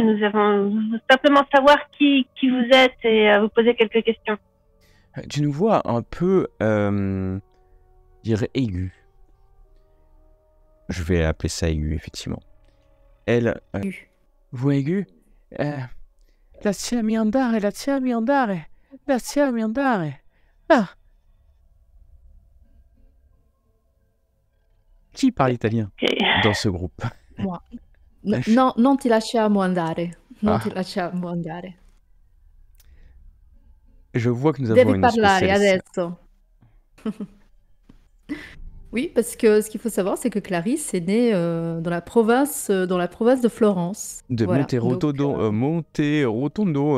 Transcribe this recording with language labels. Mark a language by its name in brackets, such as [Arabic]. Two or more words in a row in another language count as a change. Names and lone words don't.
[French] Nous avons simplement savoir qui vous êtes et vous poser quelques questions. Tu nous vois un peu, je dirais, aigu. Je vais appeler ça aigu, effectivement. Elle... Vous aigu? [Italian] Lasciami andare. Ah. [French] Qui parle italien dans ce groupe? Moi. [Italian] No, non ti lasciamo andare. Non ti lasciamo andare. [French] Je vois que nous avons une spécialiste. [Italian] Adesso. [French] Oui, parce que ce qu'il faut savoir, c'est que Clarisse est née dans la province de Florence. De voilà. Monterotondo, Monterotondo